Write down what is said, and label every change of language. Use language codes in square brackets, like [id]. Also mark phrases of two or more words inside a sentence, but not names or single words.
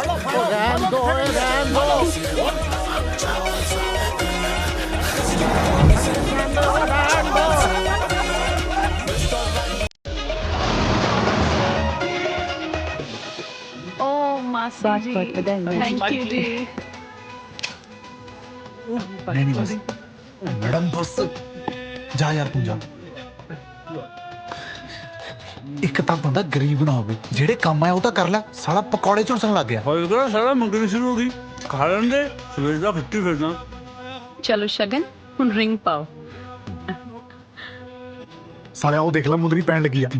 [pa] ਰਹਿਣ ਦੋ ਰਹਿਣ ਦੋ। ਮਾਸੀ ਜੀ [en] thank you [pa] ਜੀ। [hi] नहीं बस मैडम बस जा यार तू जा। [pa] ਇੱਕ ਤਾਂ ਬੰਦਾ ਗਰੀਬ ਨਾ ਹੋਵੇ, ਜਿਹੜੇ ਕੰਮ ਆਇਆ ਉਹ ਤਾਂ ਕਰ ਲੈ। ਸਾਲਾ ਪਕੌੜੇ ਝੁਲਸਣ ਲੱਗ ਗਿਆ। ਹੋਏ ਕਿਹੜਾ ਸਾਲਾ ਮੰਗਣੀ ਸ਼ੁਰੂ ਹੋ ਗਈ। ਖਾ ਲੈਂਦੇ ਸਵੇਰ ਦਾ ਖੱਟੀ ਫਿਰਨਾ। ਚਲੋ ਸ਼ਗਨ ਹੁਣ ਰਿੰਗ ਪਾਓ। ਸਾਲਿਆ ਉਹ ਦੇਖ ਲੈ ਮੁੰਦਰੀ ਪੈਣ ਲੱਗੀ ਆ।